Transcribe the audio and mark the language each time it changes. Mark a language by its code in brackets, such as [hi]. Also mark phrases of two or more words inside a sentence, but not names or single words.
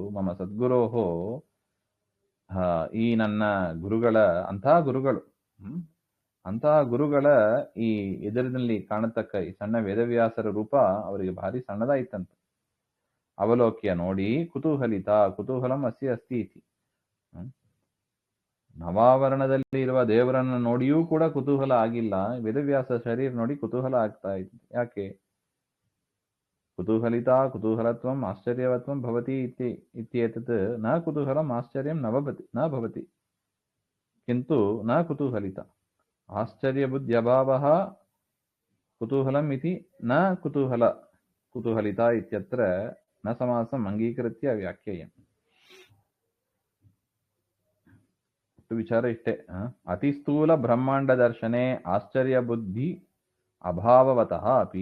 [sa] ಮಮ ಸದ್ಗುರೋಹೋ, [kn] ಈ ನನ್ನ ಗುರುಗಳ ಅಂತಹ ಗುರುಗಳ ಈ ಎದುರಿನಲ್ಲಿ ಕಾಣತಕ್ಕ ಈ ಸಣ್ಣ ವೇದವ್ಯಾಸರ ರೂಪ ಅವರಿಗೆ ಭಾರಿ ಸಣ್ಣದಾಯ್ತಂತ. [sa] ಅವಲೋಕ್ಯ ನೋಡಿ ಕುತೂಹಲಿತ, ಕುತೂಹಲಂ ಅಸ್ಯ ಅಸ್ತಿ ಇತಿ. [kn] ನವಾವರಣದಲ್ಲಿ ಇರುವ ದೇವರನ್ನ ನೋಡಿಯೂ ಕೂಡ ಕುತೂಹಲ ಆಗಿಲ್ಲ. ವೇದವ್ಯಾಸ ಶರೀರ ನೋಡಿ ಕುತೂಹಲ ಆಗ್ತಾ ಇತ್ತು. [sa] ಯಾಕೆ? ಕುತೂಹಲಿತ ಕುತೂಹಲತ್ವಂ ಆಶ್ಚರ್ಯವತ್ವಂ ಭವತಿ ಇತ್ಯೇತತ್ ನ ಕುತೂಹಲಂ ಆಶ್ಚರ್ಯಂ ನ ಭವತಿ ಕಿಂತು ನ ಕುತೂಹಲಿತ ಆಶ್ಚರ್ಯ ಬುದ್ಧ್ಯಭಾವಃ ಕುತೂಹಲಂ ಇತಿ ನ ಕುತೂಹಲಿತ ಇತ್ಯತ್ರ ನ ಸಮಾಸಂ ಅಂಗೀಕೃತ್ಯ ವ್ಯಾಖ್ಯೇಯಂ. [kn] ವಿಚಾರ ಇಷ್ಟೇ. [sa] ಅತಿ ಸ್ಥೂಲ ಬ್ರಹ್ಮಾಂಡ ದರ್ಶನೆ ಆಶ್ಚರ್ಯ ಬುದ್ಧಿ ಅಭಾವವತಃ ಅಪಿ.